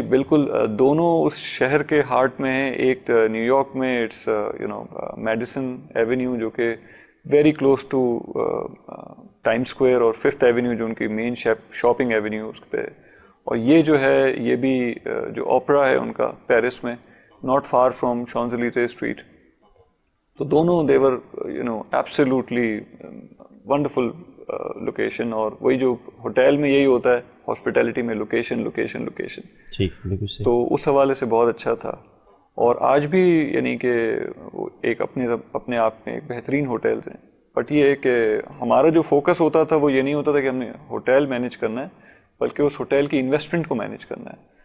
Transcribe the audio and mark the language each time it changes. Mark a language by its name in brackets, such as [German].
[Urdu] جی بالکل، دونوں اس شہر کے ہارٹ میں ہیں. ایک نیو یارک میں اٹس میڈیسن ایونیو، جو کہ [English] very close to Times Square, [Urdu] اور 5th ایونیو جو ان کی مین شاپنگ ایونیو اس پہ. اور یہ جو ہے یہ بھی جو اوپرا ہے ان کا پیرس میں، [English] Not far from Champs Elysees street. [Urdu] تو دونوں [English] They're absolutely wonderful location. [Urdu] اور وہی جو ہوٹل میں یہی ہوتا ہے، ہاسپٹیلٹی میں لوکیشن لوکیشن لوکیشن. ٹھیک، بالکل صحیح. تو اس حوالے سے بہت اچھا تھا. اور آج بھی یعنی کہ ایک اپنے آپ میں ایک بہترین ہوٹلز ہیں. بٹ یہ ہے کہ ہمارا جو فوکس ہوتا تھا وہ یہ نہیں ہوتا تھا کہ ہم نے ہوٹل مینیج کرنا ہے، بلکہ اس ہوٹل کی انویسٹمنٹ کو مینیج کرنا ہے.